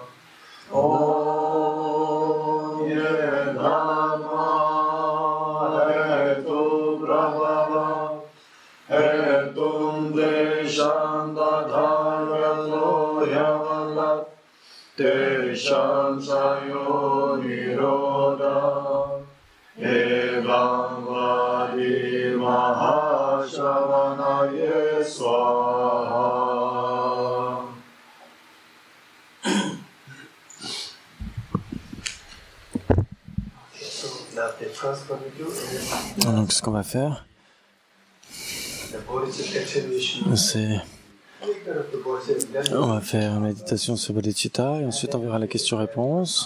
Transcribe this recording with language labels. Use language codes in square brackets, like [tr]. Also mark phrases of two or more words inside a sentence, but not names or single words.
[sa] Om Ye Dhamma Hetu Prabhava Hetum Deshanda Bhagavato Yavada Deshantayo Niroda Evam Vadi Mahashamana Yeswaha. [fr] Donc, ce qu'on va faire, c'est on va faire une méditation sur Bodhicitta et ensuite on verra la question-réponse.